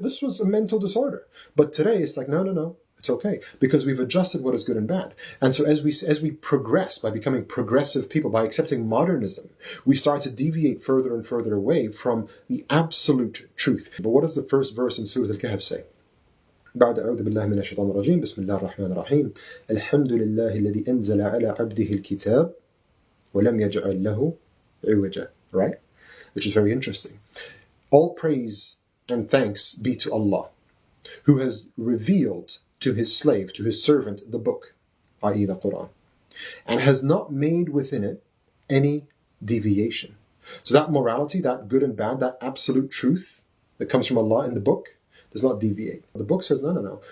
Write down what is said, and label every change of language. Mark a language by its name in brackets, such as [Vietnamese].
[English] This was a mental disorder. But today it's like, no. It's okay, because we've adjusted what is good and bad. And so as we progress by becoming progressive people, by accepting modernism, we start to deviate further and further away from the absolute truth. But what does the first verse in Surah Al-Kahf say? [Arabic] بعد أعوذ بالله من الشيطان الرجيم بسم الله الرحمن الرحيم الحمد لله الذي أنزل على عبده الكتاب ولم يجعل له عوجا. [English] Right? Which is very interesting. All praise and thanks be to Allah, who has revealed to his slave, to his servant, the book, i.e. the Quran, and has not made within it any deviation. So that morality, that good and bad, that absolute truth that comes from Allah in the book does not deviate. The book says, no.